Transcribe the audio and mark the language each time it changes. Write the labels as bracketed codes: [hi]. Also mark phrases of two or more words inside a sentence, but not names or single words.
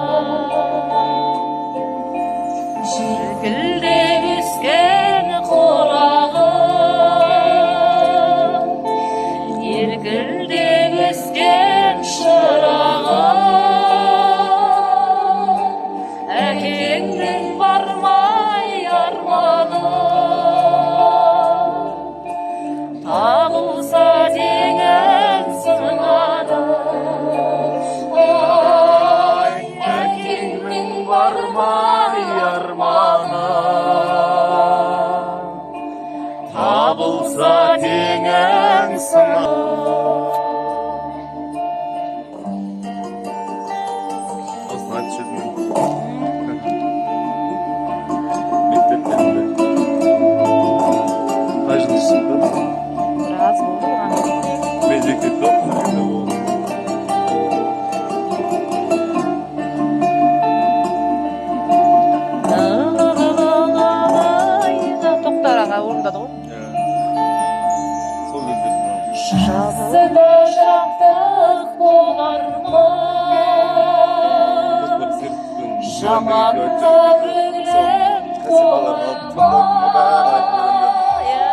[kk] Желкілдеп өскен қорағым, елкілдеп өскен шырағым, әкеңнің бармай арманы, табылса теңің сынады. Ай, әкеңнің бармай арманы, табылса теңің сынады. [tr] Aslında açıyordum. Mekteplerinde. Kaçıncı sınıfta? Biraz oldu bana. Mektepte okudum. [kk] Тоқтар аға орындады ғой. Сол кезде Жазда жақтық болармын, жаманға көңілім толармын.